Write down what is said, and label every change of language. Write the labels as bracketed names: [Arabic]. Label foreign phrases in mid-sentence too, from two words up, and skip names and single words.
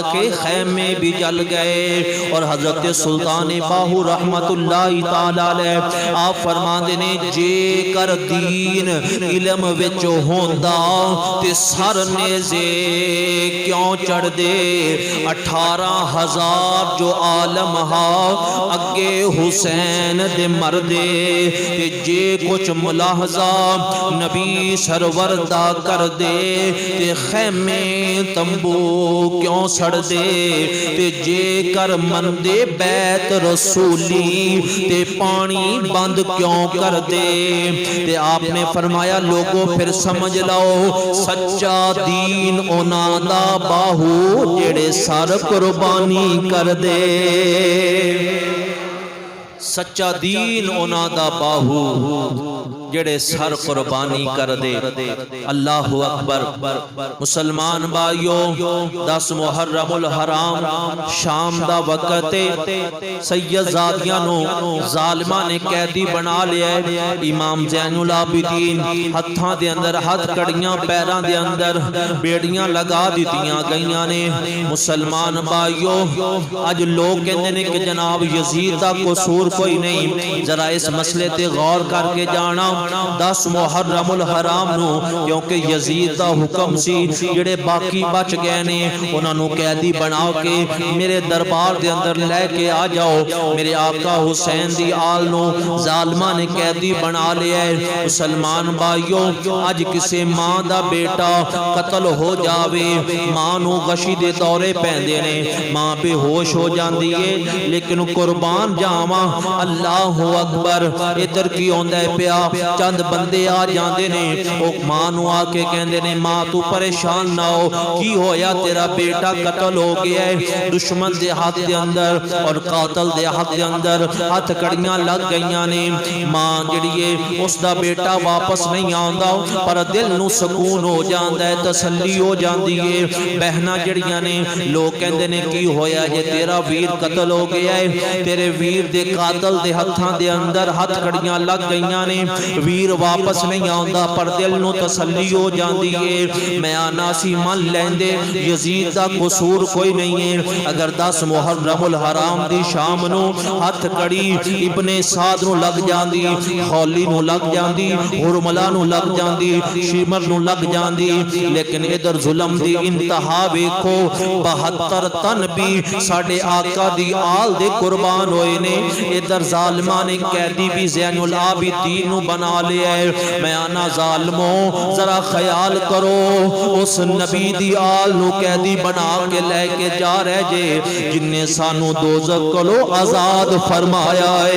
[Punjabi] کے خیمے بھی جل گئے اور حضرت سلطان باہو [Arabic] رحمت اللہ تعالی [Punjabi] آپ فرماندے نے جے کر دین علم وچ ہوندا تے سر نیزے کیوں چڑھ دے 18,000 ہزار جو عالم ہا اگے حسین دے مردے تے جے کچھ ملاحظہ نبی سرور دا کر دے تے خیمے تمبو کیوں سڑ دے تے جے کر مندے بیت رسولی تے پانی بند کیوں کر دے تے آپ نے فرمایا لوگوں پھر سمجھ لو سچا دین اونا دا باہو جڑے سر قربانی کر دے سچا دین اونا دا باہو جڑے سر قربانی کر دے [Arabic] اللہ اکبر [Punjabi] مسلمان بھائیو 10 محرم الحرام شام دا وقت سید زادیاں نو ظالمہ نے قیدی بنا لیا ہے امام زین العابدین ہتھاں دے اندر ہاتھ کڑیاں پیراں دے اندر بیڑیاں لگا دیتیاں گئیاں نے مسلمان بھائیو اج لوگ کہندے نے کہ جناب یزید دا قصور کوئی نہیں ذرا اس مسئلے تے غور کر کے جانا 10 محرم الحرام نو کیونکہ یزید دا حکم سی جڑے باقی بچ گئے نے انہاں نو قیدی بنا کے میرے دربار دے اندر لے کے آ جاؤ میرے آقا حسین دی آل نو ظالمہ نے قیدی بنا لیا ہے مسلمان بھائیو اج کسے ماں دا بیٹا قتل ہو جاوے ماں نو غشی دے دورے پیندے نے ماں بے ہوش ہو جاندی ہے لیکن قربان جاواں [Arabic] اللہ اکبر [Punjabi] ادھر کی ہوندا ہے پیا چند بندے آ جاندے نے او ماں نو آ کے کہندے نے ماں تو پریشان نہ ہو کی ہویا تیرا بیٹا قتل ہو گیا ہے دشمن دے ہاتھ دے اندر اور قاتل دے ہاتھ دے اندر ہاتھ کڑیاں لگ گئیاں نے ماں جڑی ہے اس دا بیٹا واپس نہیں آندا پر دل نو سکون ہو جاندا ہے تسلی ہو جاندی ہے بہنا جڑیاں نے لوگ کہندے نے کی ہویا جے تیرا ویر قتل ہو گیا ہے تیرے ویر دے قاتل دے ہتھاں دے اندر ہاتھ کڑیاں لگ گئیاں نے ویر واپس نہیں آندا پر دل نو تسلی ہو جاندی ہے میں آنا سی من لیندے یزید دا قصور کوئی نہیں ہے اگر 10 محرم الحرام دی شام نو ہاتھ کڑی ابن سعد نو لگ جاندی خولی نو لگ جاندی حرملہ نو لگ جاندی شیمر نو لگ جاندی لیکن ادھر ظلم دی انتہا ویکھو 72 تن بھی ساڑھے آقا دی آل دے قربان ہوئے نے ادھر ظالمہ نے قیدی بھی زین العابدین نو بنا لیا ہے میں آنا ظالموں ذرا خیال کرو اس نبی دی آل نو قیدی بنا کے لے کے جا رہے جے جن نے سانو دوزخ کلو آزاد فرمایا